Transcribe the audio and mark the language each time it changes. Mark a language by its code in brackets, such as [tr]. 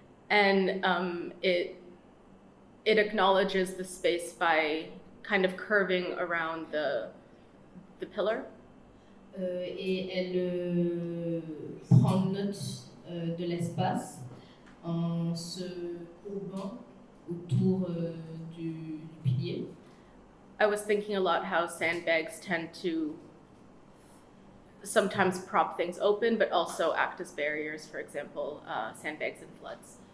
[en] And it acknowledges the space by kind of curving around the pillar. [fr] Et elle prend note de l'espace en se courbant autour du pilier. [en] I was thinking a lot how sandbags tend to sometimes prop things open, but also act as barriers, for example, sandbags in floods.